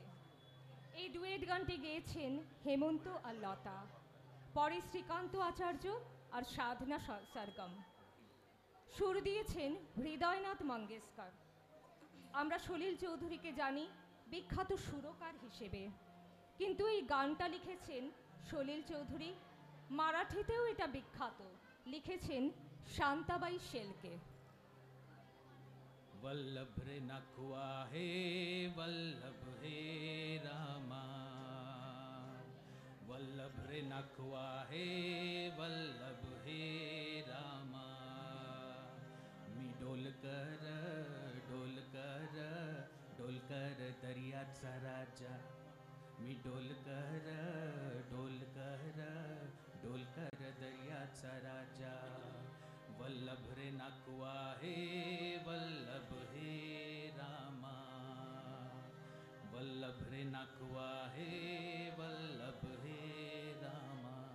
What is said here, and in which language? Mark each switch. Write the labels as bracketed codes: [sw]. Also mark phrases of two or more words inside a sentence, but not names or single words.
[bn] এই ডুয়েট গানটি গেয়েছেন হেমন্ত আর লতা, পরে শ্রীকান্ত আচার্য আর সাধনা সরগম, সুর দিয়েছেন হৃদয়নাথ মঙ্গেশকর। আমরা সলিল চৌধুরীকে জানি বিখ্যাত সুরকার হিসেবে, কিন্তু এই গানটা লিখেছেন সলিল চৌধুরী, মারাঠিতেও এটা বিখ্যাত, লিখেছেন শান্তাবাই শেলকে। [mr] वल्लभ रे नखुआ हे वल्लभ हे रामा, वल्लभ रे नखुआ हे वल्लभ हे रामा। मी डोलकर डोलकर डोलकर दर्याचा राजा, मी डोलकर डोलकर डोलकर दर्याचा राजा। वल्लभ रे नखुआ हे वल्लभ हे रामा, वल्लभ रे नखुआ हे वल्लभ हे रामा।